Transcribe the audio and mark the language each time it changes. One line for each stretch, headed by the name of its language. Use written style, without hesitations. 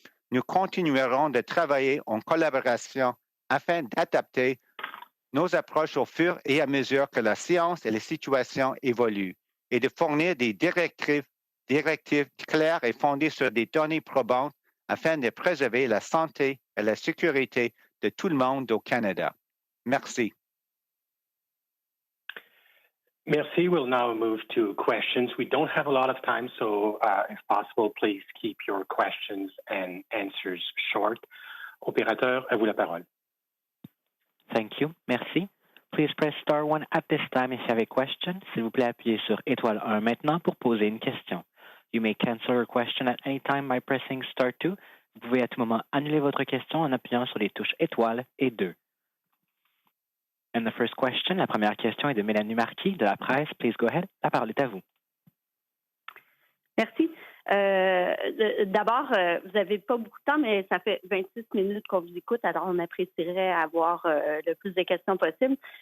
English: Nous continuerons de travailler en collaboration afin d'adapter nos approches au fur et à mesure que la science et les situations évoluent et de fournir des directives claires et fondées sur des données probantes afin de préserver la santé et la sécurité de tout le monde au Canada. Merci. Merci. We'll now move to questions. We don't have a lot of time, so if possible, please keep your questions and answers short.
French: Opérateur, à vous la parole.
English: Thank you.
French: Merci.
English: Please press star 1 at this time if you have a question.
French: S'il vous plaît, appuyez sur étoile 1 maintenant pour poser une question.
English: You may cancel your question at any time by pressing star 2.
French: Vous pouvez à tout moment annuler votre question en appuyant sur les touches étoile et 2.
English: And the first question,
French: la première question est de Mélanie Marquis de la presse.
English: Please go ahead.
French: La parole est à vous. Merci. D'abord, vous n'avez pas beaucoup de temps, mais ça fait 26 minutes qu'on vous écoute, alors on apprécierait avoir le plus de questions possible.